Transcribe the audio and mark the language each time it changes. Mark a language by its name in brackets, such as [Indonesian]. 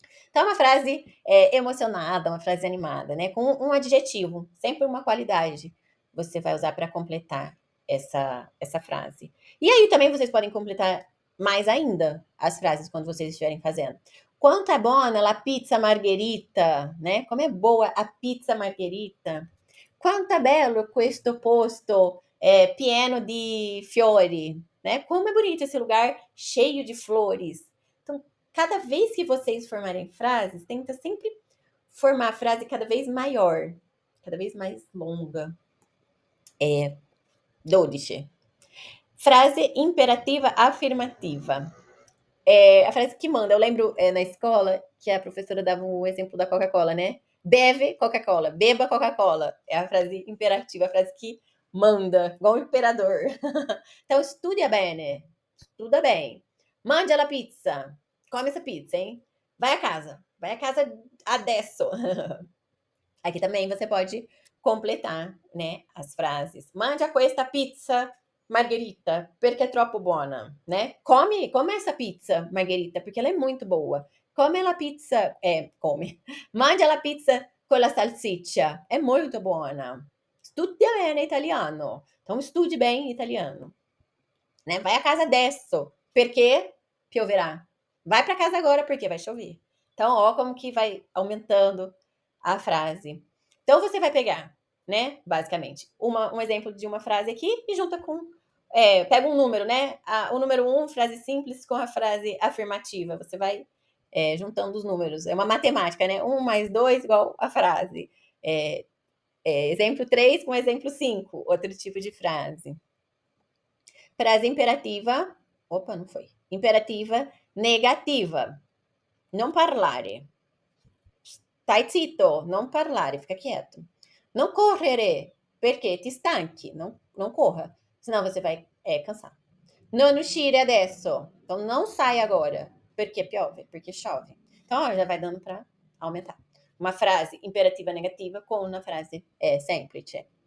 [Portuguese] Então, é uma frase emocionada, uma frase animada, né, com um adjetivo, sempre uma qualidade você vai usar para completar essa frase. E aí também vocês podem completar mais ainda as frases quando vocês estiverem fazendo. [Italian] Quanto é buona la pizza margherita, [Portuguese] né? Como é boa a pizza margherita. [Italian] Quanto è bello questo posto pieno di fiori, né? [Portuguese] Como é bonito esse lugar cheio de flores. Então, cada vez que vocês formarem frases, tenta sempre formar a frase cada vez maior, cada vez mais longa. 12. Frase imperativa afirmativa. A frase que manda. Eu lembro na escola que a professora dava um exemplo da Coca-Cola, né? Bebe Coca-Cola, beba Coca-Cola. É a frase imperativa, a frase que manda, igual o imperador. Então, [Italian] studia bene, [Portuguese] estuda bem. [Italian] Mangia la pizza, [Portuguese] come essa pizza, hein? [Italian] Vai a casa adesso. [Portuguese] Aqui também você pode completar, né, as frases. [Italian] Mangia questa pizza margherita, perché è troppo buona, né? [Portuguese] Come essa pizza margherita, porque ela é muito boa. [Italian] Come la pizza, mangia la pizza con la salsiccia, é muito buona. Studia bene italiano, [Portuguese] então estude bem italiano. Né? [Italian] Vai a casa adesso, perché pioverà. [Portuguese] Vai para casa agora porque vai chover. Então, ó como que vai aumentando a frase. Então, você vai pegar, né, basicamente, um exemplo de uma frase aqui e junta com... pega um número, né? O número 1, frase simples, com a frase afirmativa. Você vai juntando os números. É uma matemática, né? 1 mais 2 igual a frase. Exemplo 3 com exemplo 5, outro tipo de frase. Frase imperativa. Opa, não foi. Imperativa negativa. [Italian] Non parlare. Stai zitto, non parlare, [Portuguese] fica quieto. [Italian] Não correre, perché ti stanchi. [Portuguese] Não corra, senão você vai cansar. [Italian] Non uscire adesso. [Portuguese] Então, não sai agora, [Italian] perché piove, [Portuguese] porque chove. Então, ó, já vai dando para aumentar. Uma frase imperativa negativa com uma frase semplice.